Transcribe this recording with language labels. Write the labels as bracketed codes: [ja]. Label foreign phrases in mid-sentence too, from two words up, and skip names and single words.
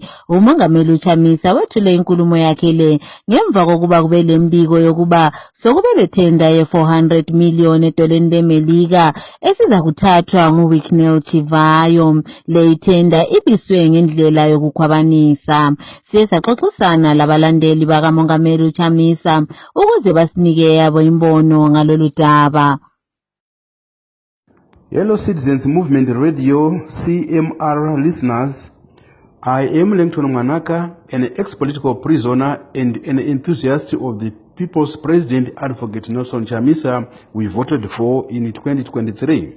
[nd] Umongameli uChamisa wethule inkulumo yakhe le ngemva kokuba kube lembiko yokuba sokube lethenda ye-400 million edoleni leMelika esiza kuthathwa nguWicknell Chivayo. Le ithenda ibiswe ngendlela yokukhwabanisa. Siyaxoxisana labalandeli bakamongameli uChamisa ukuze basinike yabo imbono ngalolu daba. [en] Hello Citizens Movement Radio, CMR listeners. I am Langton Manaka, an ex-political prisoner and an enthusiast of the People's President Advocate Nelson Chamisa we voted for in 2023.